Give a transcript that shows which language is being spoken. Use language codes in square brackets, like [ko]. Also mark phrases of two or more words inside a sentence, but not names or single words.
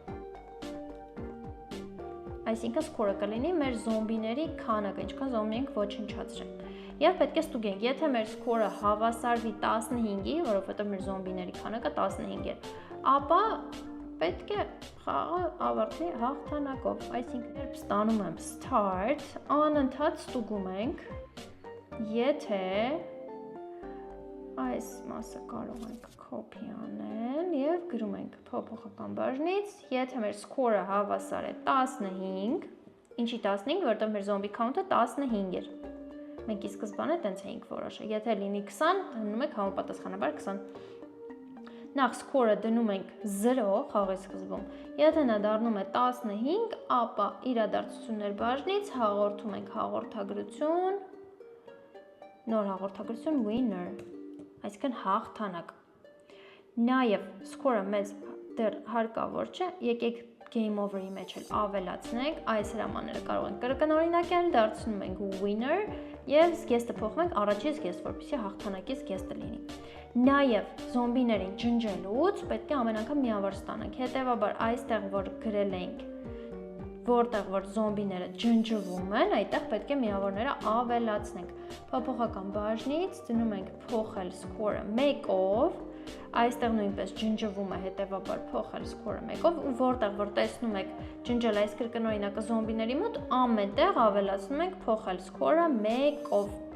[hy] Այսինքն score-ը կլինի մեր զոմբիների քանակը, ինչքան զոմբի ենք ոչնչացրել։ Եվ պետք է ստուգենք, եթե մեր score-ը հավասարվի 15-ի, որովհետև մեր զոմբիների քանակը 15 է, ապա պետք է խաղը ավարտվի հաղթանակով։ Այսինքն երբ ստանում եմ start, անընդհատ ստուգում ենք, եթե այս մասը կարող ենք copy անել եւ գրում ենք փոփոխական բաժնից, եթե մեր score-ը հավասար է 15, ինչի 15, որտեղ մեր [en] zombie count- [hy] ը 15 էր։ Մենք ի սկզբանե տենց էինք որոշել, եթե լինի 20, դնում ենք համապատասխանաբար 20։ Նախ score-ը դնում ենք 0 խաղի սկզբում, եթե նա դառնում է 15, ապա իրադարձություններ բաժնից հաղորդում ենք հաղորդագրություն, նոր հաղորդագրություն winner, այսինքն հաղթանակ։ Նաև score-ը մեզ դեռ հարկավոր չէ, եկեք [en] game over- [hy] ի մեջ էլ ավելացնենք, այս հրամանները կարող ենք կրկնօրինակել, դարձնում ենք winner եւ զգեստը փոխում ենք առաջի զգեստ, որպեսզի հաղթանակի զգեստը լինի։ Նաև զոմբիներին ջնջելուց պետք է ամեն անգամ միավոր ստանանք։ Հետևաբար այստեղ որ գրել ենք, որտեղ որ զոմբիները ջնջվում են, այդտեղ պետք է միավորները ավելացնենք։ Փոփոխական բաժնից դնում ենք փոխել score-ը 1-ով, այստեղ նույնպես ջնջվում է, հետևաբար փոխել score-ը 1-ով, ու որտեղ որ տեսնում եք ջնջել այս կրկնօրինակը զոմբիների մոտ, ամենտեղ ավելացնում ենք փոխել score-ը 1-ով։